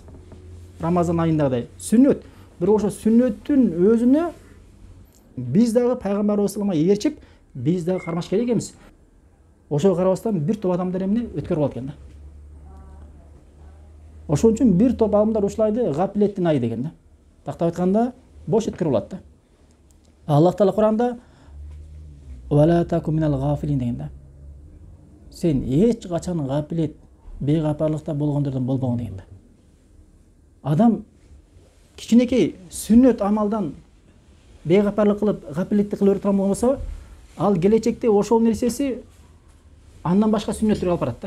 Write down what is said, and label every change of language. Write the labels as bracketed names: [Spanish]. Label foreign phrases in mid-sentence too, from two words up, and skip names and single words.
[Kyrgyz] Рамазан айындагыдай сүннөт. Бирок ошо сүннөттүн өзүнө биз дагы пайгамбарыбыз [Arabic] صلى الله عليه و سلم [Kyrgyz] ээрчип, биз дагы кармаш керек эмес. Ошого карабастан бир топ адамдар эмне өткөрүп алат экен да. Ошон үчүн бир топ адамдар ушулайды гаплеттин айы деген да. Тактап айтканда бош өткөрүп алат да. Аллах Таала Куранда [Arabic] "ولا تكن من الغافلين" [Kyrgyz] деген да. Сен эч качан гаплет, бейгапарлыкта болгондордон болбогон деген да. Адам кичинекей сүннөт амалдан бейгапарлык кылып, гаплетти кылып өтүп турган болсо, ал келечекте ошол нерсеси андан башка сүннөттөргө алып барат да.